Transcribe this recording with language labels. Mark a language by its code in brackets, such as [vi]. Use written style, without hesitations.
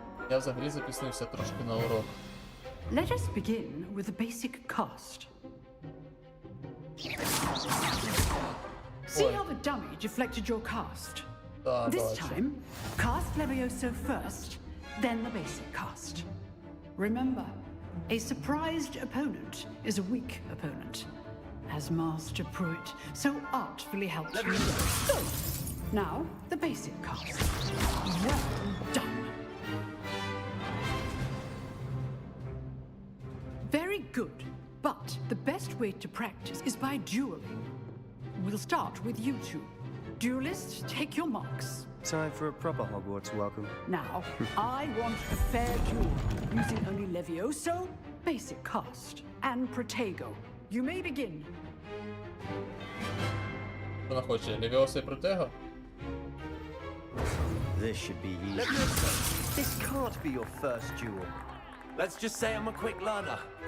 [uk] Я взагалі запіснився трошки на урок. [en] Let us begin with a basic cast. See how the dummy deflected your cast? This time, cast Levioso first, then the basic cast. Remember, a surprised opponent is a weak opponent, as Master Pruitt so artfully helped you. So, now, the basic cast. Well done. Very good, but the best way to practice is by dueling. We'll start with you two. Duelists, take your marks. Time for a proper Hogwarts welcome. Now, I want a fair duel, using only Levioso, basic cast, and Protego. You may begin. [uk] Вона хоче Левіоса і Протего? [en] This should be easy. This can't be your first duel. Let's just say I'm a quick learner.